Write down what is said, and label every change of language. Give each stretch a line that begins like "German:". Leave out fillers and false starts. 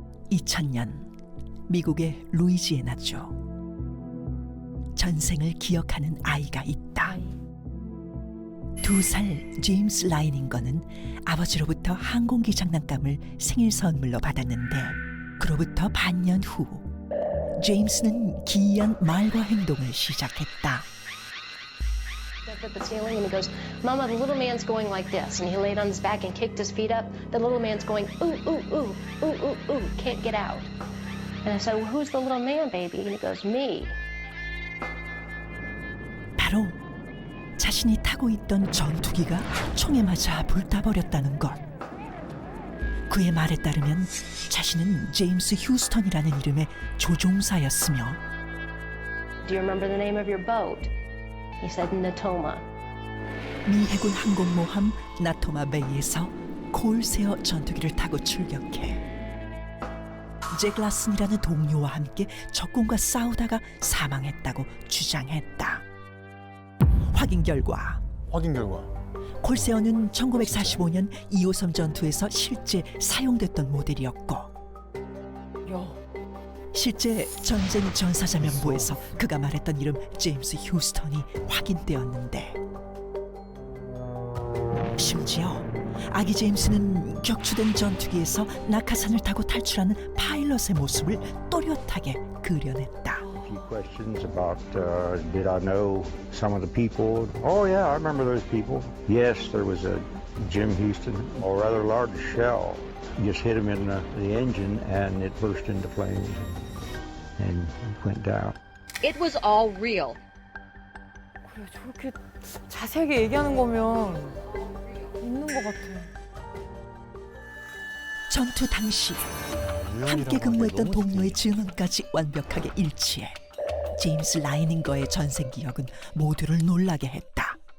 Korean: 2000년 미국의 루이지애나주. 전생을 기억하는 아이가 있다. 2살 제임스 라이닝거는 아버지로부터 항공기 장난감을 생일 선물로 받았는데 그로부터 반년 후 제임스는 기이한 말과 행동을 시작했다.
English: Up at the ceiling and he goes, Mama, the little man's going like this. And he laid on his back and kicked his feet up. The little man's going, ooh, ooh, ooh, ooh, ooh, ooh, can't get out. And I said, well, who's the little man, baby? And he goes, me.
Korean: 바로 자신이 타고 있던 전투기가 총에 맞아 불타버렸다는 것. 그의 말에 따르면 자신은 제임스 휴스턴이라는 이름의 조종사였으며
English: Do you remember the name of your boat? He said, Natoma.
Korean: 미 해군 항공모함 나토마 베이에서 콜세어 전투기를 타고 출격해 잭 라슨이라는 동료와 함께 적군과 싸우다가 사망했다고 주장했다. 확인 결과 콜세어는 1945년 2호섬 전투에서 실제 사용됐던 모델이었고 실제 전쟁 전사자면부에서 그가 말했던 이름 제임스 휴스턴이 확인되었는데 심지어 아기 제임스는 격추된 전투기에서 낙하산을 타고 탈출하는 파일럿의 모습을 또렷하게 그려냈다.
English: Questions about did I know some of the people? Oh yeah, I remember those people. Yes, there was a Jim Houston, a rather large shell just hit him in the engine and it burst into flames and went down. It was all real.
Korean: 그래, 저렇게 자세하게 얘기하는 거면 있는 것 같아. 전투 당시 함께 근무했던 동료의 증언까지 완벽하게 일치해 제임스 라이닝거의 전생 기억은 모두를 놀라게 했다.